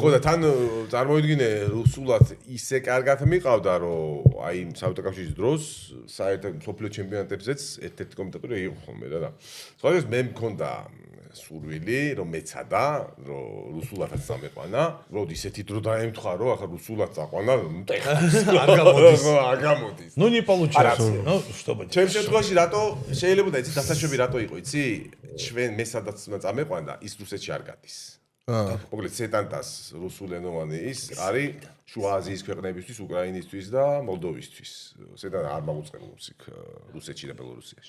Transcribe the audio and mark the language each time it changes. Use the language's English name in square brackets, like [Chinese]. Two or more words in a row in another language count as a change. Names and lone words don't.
[Georgian] ხო და თან წარმოიდგინე რუსულად ისე კარგად მიყავდა რომ აი საბჭოთა კავშირის დროს საერთოდ მსოფლიო ჩემპიონატებზეც ერთ-ერთი კომენტატორი იყო ხოლმე და სხვადასხვა მე მქონდა სურვილი რომ მეცადა რომ რუსულადაც წამეყვანა რომ ისეთი დრო დაემთხვა რომ ახლა რუსულად წაყვანა არ გამოდის [Russian] ну не получается ну что бы [Georgian] ჩემ შემთხვევაში რატო შეიძლება და იცი დასაშვები რატო იყო იცი ჩვენ მე სადაც წამეყვანა ის რუსეთში არ გადის მოკლედ სეტანტას რუსულენოვანი ის არის შუა აზიის ქვეყნებისთვის უკრაინისთვის და მოლდოვისთვის სეტანტა არ მაუწყებელს იქ რუსეთში და ბელორუსიაში